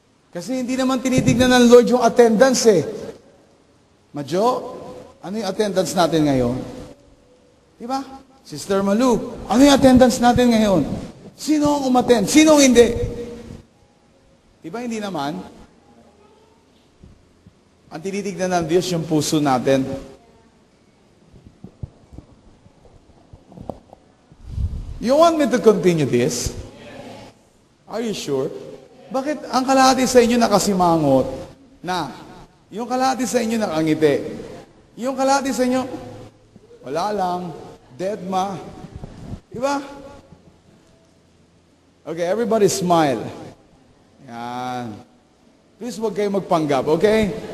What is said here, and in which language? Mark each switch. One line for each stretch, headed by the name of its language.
Filipino: Kasi hindi naman tinitignan ng Lord yung attendance eh. Madjo, ano yung attendance natin ngayon? Diba? Sister Malu, ano yung attendance natin ngayon? Sino ang umattend? Sino ang hindi? Diba hindi naman? Ang tinitignan ng Diyos yung puso natin.
English: You want me to continue this? Are you sure?
Filipino: Bakit ang kalahati sa inyo nakasimangot na? Yung kalahati sa inyo nakangiti. Yung kalahati sa inyo, wala lang, dead ma. Diba?
English: Okay, everybody smile. Yan. Please
Filipino: huwag kayo magpanggap,
English: okay?